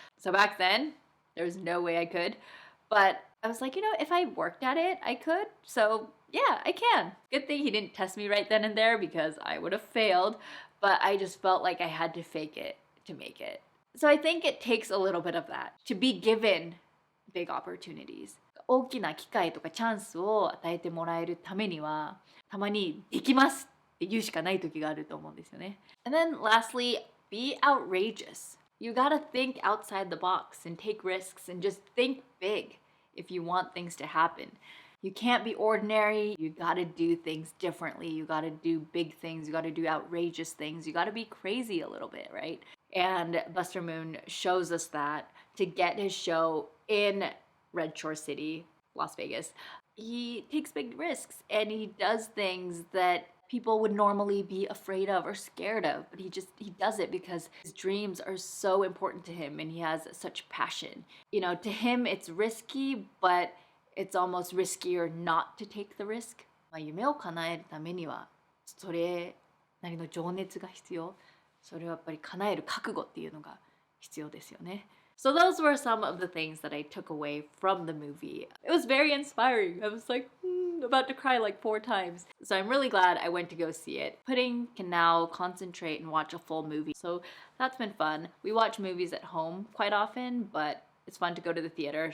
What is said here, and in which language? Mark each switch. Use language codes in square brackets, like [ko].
[en] So back then, there was no way I could. But I was like, if I worked at it, I could. So yeah, I can. Good thing he didn't test me right then and there because I would have failed. But I just felt like I had to fake it to make it. So I think it takes a little bit of that to be given big opportunities. [ja] 大きな機会とかチャンスを与えてもらえるためには、たまにできますって言うしかない時があると思うんですよね。 [en] And then lastly, be outrageous. You gotta think outside the box and take risks and just think big if you want things to happen. You can't be ordinary. You gotta do things differently. You gotta do big things. You gotta do outrageous things. You gotta be crazy a little bit, right? And Buster Moon shows us that to get his show in Red Shore City, Las Vegas. He takes big risks and he does things that people would normally be afraid of or scared of, but he does it because his dreams are so important to him and he has such passion. To him it's risky, but it's almost riskier not to take the risk. [ja] 夢を叶えるためにはそれなりの情熱が必要。それをやっぱり叶える覚悟っていうのが必要ですよね。 [en] So those were some of the things that I took away from the movie. It was very inspiring. I was like, about to cry like 4 times. So I'm really glad I went to go see it. Pudding can now concentrate and watch a full movie. So that's been fun. We watch movies at home quite often, but it's fun to go to the theater.